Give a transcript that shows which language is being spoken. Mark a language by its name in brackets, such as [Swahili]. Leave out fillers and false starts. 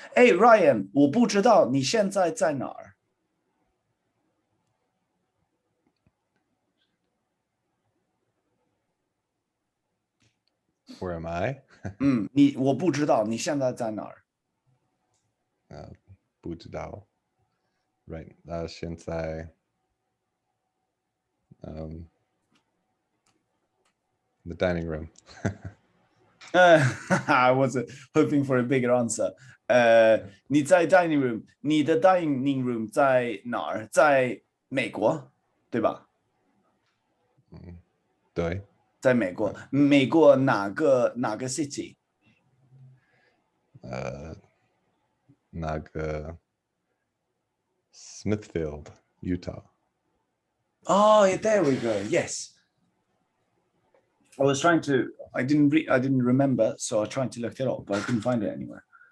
[Chinese] 哎 ，Ryan， 我不知道你现在在哪儿。 [English] Where am I? [Chinese] 我不知道你现在在哪儿。不知道。 [English] Right. [Chinese] 现在the dining room. [English] I was hoping for a bigger answer. [Chinese] 你在 dining room， 你的 dining room 在哪儿？在美国，对吧？对。在美国，美国哪个 city？那个 Smithfield, Utah. [English] Oh, yeah, there we go. Yes. I was trying to. I didn't remember, so I was trying to look it up, but I couldn't find it anywhere.